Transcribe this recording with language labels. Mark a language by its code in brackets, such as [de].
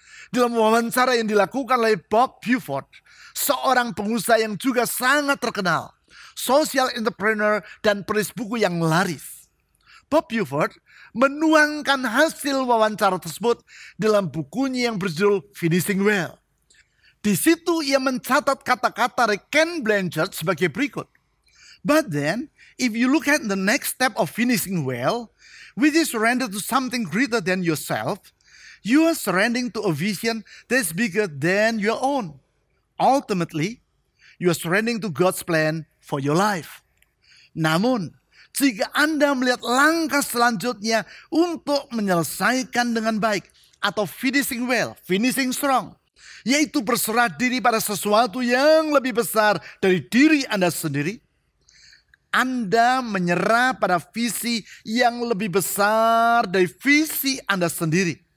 [id] Dalam wawancara yang dilakukan oleh Bob Buford, seorang pengusaha yang juga sangat terkenal, social entrepreneur dan penulis buku yang laris. Bob Buford menuangkan hasil wawancara tersebut dalam bukunya yang berjudul Finishing Well. Di situ ia mencatat kata-kata Ken Blanchard sebagai berikut. [en] But then, if you look at the next step of finishing well, which is surrender to something greater than yourself, you are surrendering to a vision that's bigger than your own. Ultimately, you are surrendering to God's plan for your life. [id] Namun, jika Anda melihat langkah selanjutnya untuk menyelesaikan dengan baik atau [en] finishing well, finishing strong, [id] yaitu berserah diri pada sesuatu yang lebih besar dari diri Anda sendiri, Anda menyerah pada visi yang lebih besar dari visi Anda sendiri.